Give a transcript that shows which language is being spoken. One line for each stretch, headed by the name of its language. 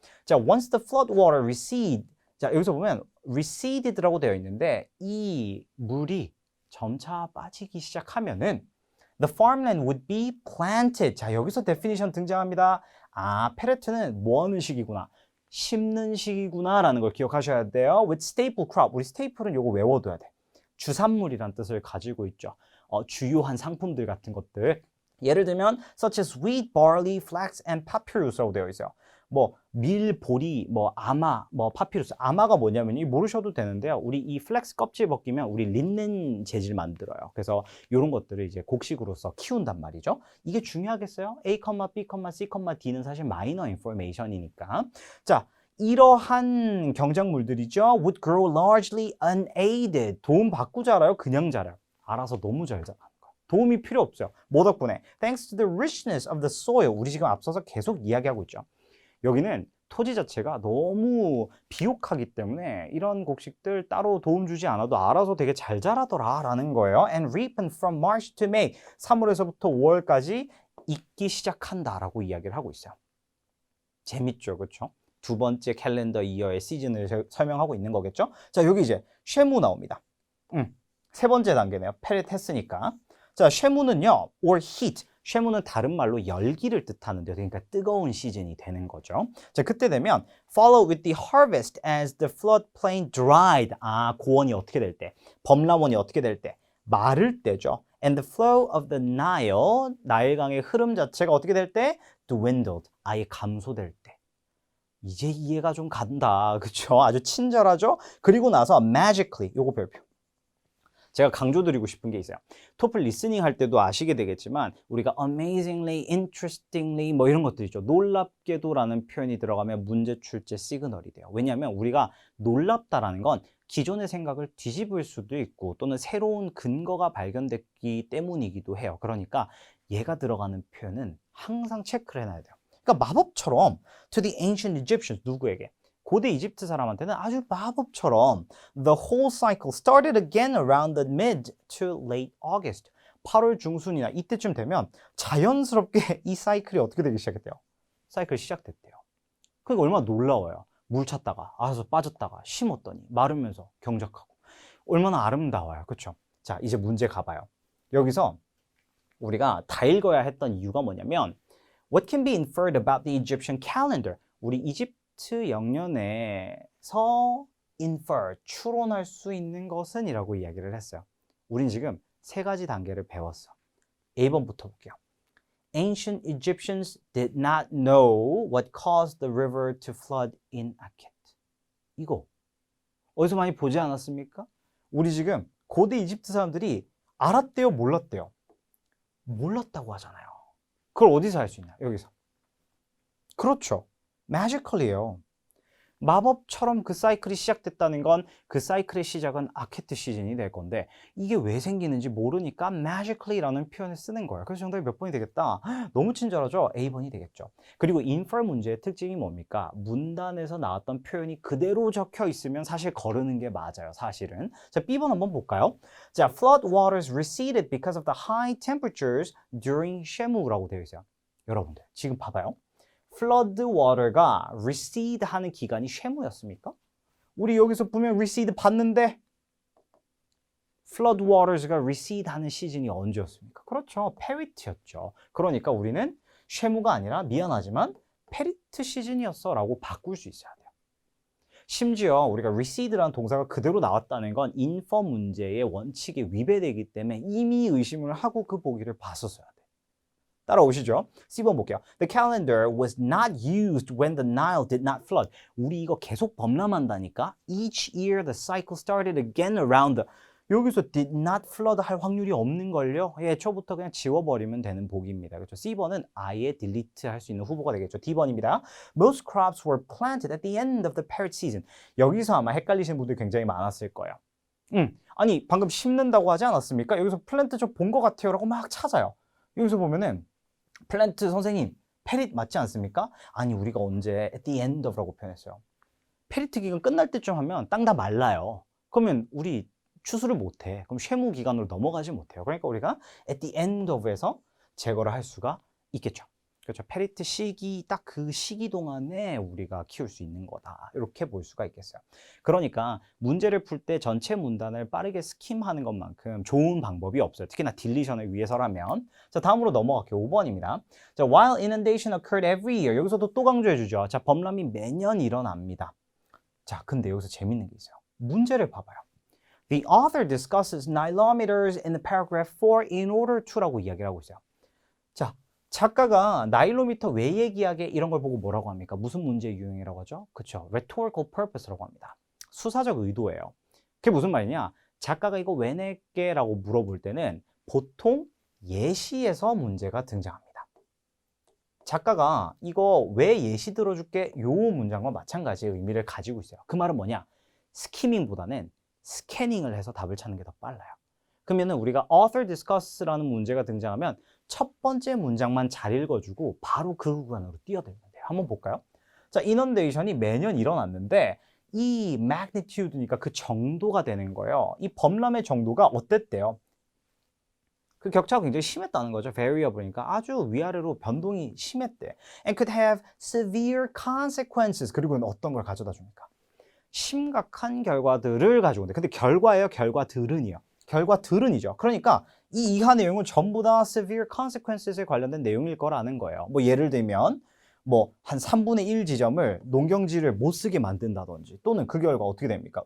Korean: 자,
English: once the flood water recede.
Korean: 자, 여기서 보면 receded라고 되어 있는데 이 물이 점차 빠지기 시작하면은
English: the farmland would be planted.
Korean: 자, 여기서 definition 등장합니다. 페레트는 뭐 하는 시기구나. 심는 시기구나라는 걸 기억하셔야 돼요.
English: with staple crop.
Korean: 우리 staple은 요거 외워둬야 돼. 주산물이란 뜻을 가지고 있죠. 주요한 상품들 같은 것들. 예를 들면
English: such as wheat, barley, flax, and papyrus
Korean: 라고 되어 있어요. 밀, 보리, 아마, 파피루스. 아마가 뭐냐면요. 모르셔도 되는데요. 우리 이 플렉스 껍질 벗기면 우리 린넨 재질 만들어요. 그래서 이런 것들을 이제 곡식으로서 키운단 말이죠. 이게 중요하겠어요? A, B, C, D는 사실 마이너 인포메이션이니까. 자, 이러한 경작물들이죠.
English: would grow largely unaided.
Korean: 도움 받고 자라요? 그냥 자라요? 알아서 너무 잘 자라는 거예요. 도움이 필요 없어요. 뭐 덕분에?
English: Thanks to the richness of the soil.
Korean: 우리 지금 앞서서 계속 이야기하고 있죠. 여기는 토지 자체가 너무 비옥하기 때문에 이런 곡식들 따로 도움 주지 않아도 알아서 되게 잘 자라더라 라는 거예요.
English: And ripen from March to May.
Korean: 3월에서부터 5월까지 익기 시작한다 라고 이야기를 하고 있어요. 재밌죠, 그렇죠? 두 번째 캘린더 이어의 시즌을 설명하고 있는 거겠죠? 자, 여기 이제 쉐무 나옵니다. 세 번째 단계네요. 페렛 했으니까. 자, 쉐무는요,
English: or heat.
Korean: 쉐무는 다른 말로 열기를 뜻하는데, 그러니까 뜨거운 시즌이 되는 거죠. 자, 그때 되면
English: follow with the harvest as the floodplain dried.
Korean: 고원이 어떻게 될 때? 범람원이 어떻게 될 때? 마를 때죠.
English: And the flow of the Nile,
Korean: 나일강의 흐름 자체가 어떻게 될 때? dwindled, 아예 감소될 때. 이제 이해가 좀 간다. 그렇죠? 아주 친절하죠? 그리고 나서 magically, 요거 별표. 제가 강조드리고 싶은 게 있어요. 토플 리스닝 할 때도 아시게 되겠지만 우리가 amazingly, interestingly 뭐 이런 것들 있죠. 놀랍게도라는 표현이 들어가면 문제 출제 시그널이 돼요. 왜냐하면 우리가 놀랍다라는 건 기존의 생각을 뒤집을 수도 있고 또는 새로운 근거가 발견됐기 때문이기도 해요. 그러니까 얘가 들어가는 표현은 항상 체크를 해놔야 돼요. 그러니까 마법처럼
English: to the ancient Egyptians,
Korean: 누구에게? 고대 이집트 사람한테는 아주 마법처럼
English: the whole cycle started again around the mid to late August.
Korean: 8월 중순이나 이때쯤 되면 자연스럽게 이 사이클이 어떻게 되기 시작했대요? 사이클이 시작됐대요. 그러니까 얼마나 놀라워요. 물 찾다가 알아서 빠졌다가 심었더니 마르면서 경작하고 얼마나 아름다워요. 그렇죠? 자, 이제 문제 가봐요. 여기서 우리가 다 읽어야 했던 이유가 뭐냐면
English: What can be inferred about the Egyptian calendar?
Korean: 우리 이집트 영년에서 infer, 추론할 수 있는 것은 이라고 이야기를 했어요. 우린 지금 세 가지 단계를 배웠어. A번부터 볼게요.
English: Ancient Egyptians did not know what caused the river to flood in Akhet.
Korean: 이거 어디서 많이 보지 않았습니까? 우리 지금 고대 이집트 사람들이 알았대요, 몰랐대요? 몰랐다고 하잖아요. 그걸 어디서 알 수 있냐? 여기서. 그렇죠. magically예요. 마법처럼 그 사이클이 시작됐다는 건 그 사이클의 시작은 아케트 시즌이 될 건데 이게 왜 생기는지 모르니까 magically라는 표현을 쓰는 거예요. 그래서 정답이 몇 번이 되겠다? 너무 친절하죠? A번이 되겠죠. 그리고 infer 문제의 특징이 뭡니까? 문단에서 나왔던 표현이 그대로 적혀 있으면 사실 거르는 게 맞아요. 사실은. 자, B번 한번 볼까요?
English: 자, flood waters receded because of the high temperatures during Shemu
Korean: 라고 되어 있어요. 여러분들 지금 봐봐요. flood water가 recede 하는 기간이 쉐무였습니까? 우리 여기서 보면 recede 봤는데 flood waters가 recede 하는 시즌이 언제였습니까? 그렇죠. 페리트였죠. 그러니까 우리는 쉐무가 아니라 미안하지만 페리트 시즌이었어 라고 바꿀 수 있어야 돼요. 심지어 우리가 recede라는 동사가 그대로 나왔다는 건 인퍼 문제의 원칙에 위배되기 때문에 이미 의심을 하고 그 보기를 봤었어야 돼요. 따라오시죠? C번 볼게요.
English: The calendar was not used when the Nile did not flood.
Korean: 우리 이거 계속 범람한다니까.
English: Each year the cycle started again around the...
Korean: 여기서
English: did not flood
Korean: 할 확률이 없는걸요? 예, 초부터 그냥 지워버리면 되는 보기입니다. 그렇죠? C번은 아예 delete 할 수 있는 후보가 되겠죠. D번입니다.
English: Most crops were planted at the end of the Parit season.
Korean: 여기서 아마 헷갈리시는 분들이 굉장히 많았을 거예요. 아니 방금 심는다고 하지 않았습니까? 여기서 플랜트 저 본 것 같아요 라고 막 찾아요. 여기서 보면은 플랜트 선생님, 페릿 맞지 않습니까? 아니 우리가 언제
English: at the end of
Korean: 라고 표현했어요. 페리트 기간 끝날 때쯤 하면 땅 다 말라요. 그러면 우리 추수를 못해. 그럼 쉐무 기간으로 넘어가지 못해요. 그러니까 우리가
English: at the end of
Korean: 에서 제거를 할 수가 있겠죠. 그렇죠. 페리트 시기 딱 그 시기 동안에 우리가 키울 수 있는 거다. 이렇게 볼 수가 있겠어요. 그러니까 문제를 풀 때 전체 문단을 빠르게 스킴하는 것만큼 좋은 방법이 없어요. 특히나 딜리션을 위해서라면. 자, 다음으로 넘어갈게요. 5번입니다.
English: 자, while inundation occurred every year.
Korean: 여기서도 또 강조해 주죠. 자, 범람이 매년 일어납니다. 자, 근데 여기서 재밌는 게 있어요. 문제를 봐봐요.
English: The author discusses nilometers in the paragraph 4 in order to
Korean: 라고 이야기를 하고 있어요. 자, 작가가 나일로미터 외의 기하게 이런 걸 보고 뭐라고 합니까? 무슨 문제 유형이라고 하죠? 그렇죠. rhetorical purpose라고 합니다. 수사적 의도예요. 그게 무슨 말이냐? 작가가 이거 왜 낼게라고 물어볼 때는 보통 예시에서 문제가 등장합니다. 작가가 이거 왜 예시 들어줄게? 요 문장과 마찬가지의 의미를 가지고 있어요. 그 말은 뭐냐? 스키밍보다는 스캐닝을 해서 답을 찾는 게 더 빨라요. 그러면은 우리가 author discuss라는 문제가 등장하면 첫 번째 문장만 잘 읽어주고 바로 그 구간으로 뛰어들면 돼요. 한번 볼까요? 자, inundation이 매년 일어났는데 이 magnitude니까 그 정도가 되는 거예요. 이 범람의 정도가 어땠대요? 그 격차가 굉장히 심했다는 거죠. variable니까 아주 위아래로 변동이 심했대.
English: And could have severe consequences.
Korean: 그리고 어떤 걸 가져다 줍니까? 심각한 결과들을 가져온대. 근데 결과예요? 결과들은이요? 결과들은이죠. 그러니까 이 이하 내용은 전부 다 severe consequences에 관련된 내용일 거라는 거예요. 뭐 예를 들면 뭐 한 3분의 1 지점을 농경지를 못 쓰게 만든다든지 또는 그 결과 어떻게 됩니까?